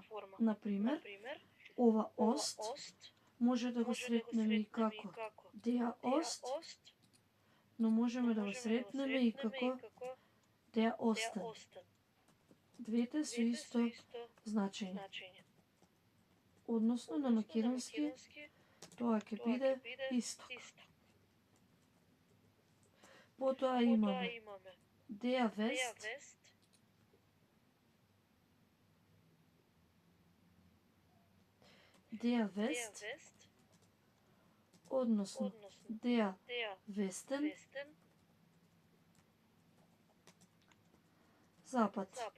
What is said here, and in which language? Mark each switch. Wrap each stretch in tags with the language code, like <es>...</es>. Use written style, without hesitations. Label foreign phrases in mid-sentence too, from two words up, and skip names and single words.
<mk>Например, ова Ост може да го сретнеме и како</mk> <de>der Ost,</de> <mk>но можеме да го сретнеме и како</mk> <de>der Osten.</de> <mk>Двете се исто значење. Односно на македонски тоа ќе биде исток. Потоа имаме</mk> <de>der West, der West,</de> <mk>односно</mk> <de>der Westen,</de> <mk>Запад.</mk>